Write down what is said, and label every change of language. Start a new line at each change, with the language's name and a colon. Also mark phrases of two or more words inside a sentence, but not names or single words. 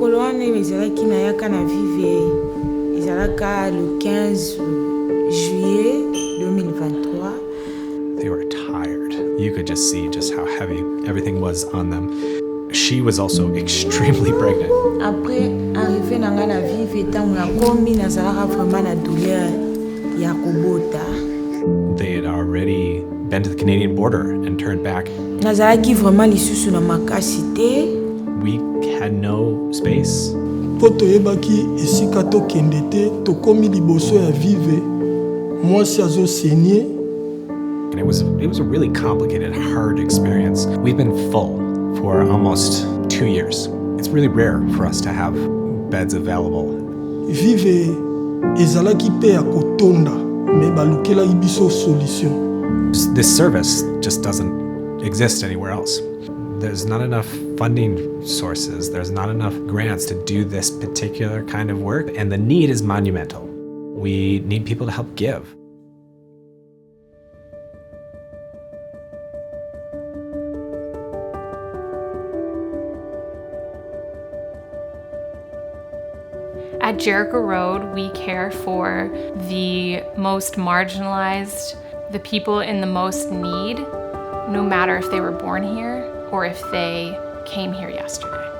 Lingala: wana ezalaki nayaka na vive ezalaka
French: le 15 juillet
Lingala: 2023.
English: They were tired. You could just see just how heavy everything was on them. She was also extremely pregnant.
French: Après arrivé
Lingala: nanga na vive tango na komi nazalaka vraiment na douleur ya kobota.
English: They had already been to the Canadian border and turned back.
Lingala: Nazalaki vraiment lisusu na makasi te.
English: We had no space.
Lingala: Po toyebaki esika tokende te tokomi liboso ya vive mwasi azosenye.
English: And it was a really complicated, hard experience. We've been full for almost 2 years. It's really rare for us to have beds available.
Lingala: Vive ezalaki pe ya kotonda me balukelaki biso solution.
English: This service just doesn't exist anywhere else. There's not enough funding sources. There's not enough grants to do this particular kind of work, and the need is monumental. We need people to help give. At Jericho Road, we care for the most marginalized, the people in the most need, no matter if they were born here or if they came here yesterday.